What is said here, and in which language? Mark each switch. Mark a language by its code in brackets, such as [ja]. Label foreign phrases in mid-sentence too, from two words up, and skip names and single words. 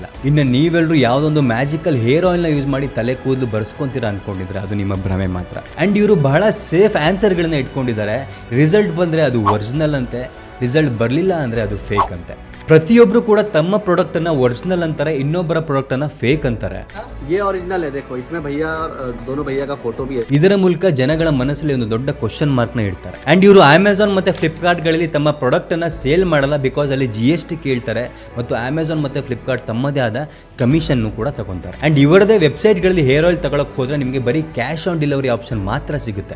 [kn] ಇನ್ನು ನೀವೆಲ್ಲರೂ ಯಾವುದೊಂದು [en] magical hair oil [kn] ಯೂಸ್ ಮಾಡಿ ತಲೆ ಕೂದಲು ಬರ್ಸ್ಕೊಂತೀರಾ ಅನ್ಕೊಂಡಿದ್ರೆ ಅದು ನಿಮ್ಮ ಭ್ರಮೆ ಮಾತ್ರ. ಆ್ಯಂಡ್ ಇವರು ಬಹಳ [en] safe answers [kn] ಇಟ್ಕೊಂಡಿದ್ದಾರೆ. ರಿಸಲ್ಟ್ ಬಂದರೆ ಅದು ಒರಿಜಿನಲ್ ಅಂತೆ, ರಿಸಲ್ಟ್ ಬರಲಿಲ್ಲ ಅಂದರೆ ಅದು ಫೇಕ್ ಅಂತೆ. ಪ್ರತಿಯೊಬ್ರು ಕೂಡ ತಮ್ಮ ಪ್ರಾಡಕ್ಟ್ ಅನ್ನ ಒರಿಜಿನಲ್ ಅಂತಾರೆ, ಇನ್ನೊಬ್ಬರ ಪ್ರಾಡಕ್ಟ್ ಅನ್ನ ಫೇಕ್ ಅಂತಾರೆ. [hi] ये ओरिजिनल है, देखो इसमें भैया दोनों भैया का फोटो भी है. [kn] ಇದರ ಮೂಲಕ ಜನಗಳ ಮನಸ್ಸಲ್ಲಿ ಒಂದು ದೊಡ್ಡ [en] question mark [kn] ನ ಇಡ್ತಾರೆ. ಅಂಡ್ ಇವರು ಅಮೆಝಾನ್ ಮತ್ತೆ ಫ್ಲಿಪ್ಕಾರ್ಟ್ ಗಳಲ್ಲಿ ತಮ್ಮ ಪ್ರಾಡಕ್ಟ್ ಅನ್ನ ಸೇಲ್ ಮಾಡಲ್ಲ, ಬಿಕಾಸ್ ಅಲ್ಲಿ GST ಕೇಳ್ತಾರೆ ಮತ್ತು ಅಮೆಝಾನ್ ಮತ್ತೆ ಫ್ಲಿಪ್ಕಾರ್ಟ್ ತಮ್ಮದೇ ಆದ ಕಮಿಷನ್ ಕೂಡ ತಗೊಂತಾರೆ. ಅಂಡ್ ಇವರದೇ ವೆಬ್ಸೈಟ್ ಗಳಲ್ಲಿ [en] hair oil [kn] ತಗೊಳಕ್ ಹೋದ್ರೆ ನಿಮಗೆ ಬರೀ [en] cash on delivery option [kn] ಮಾತ್ರ ಸಿಗುತ್ತೆ.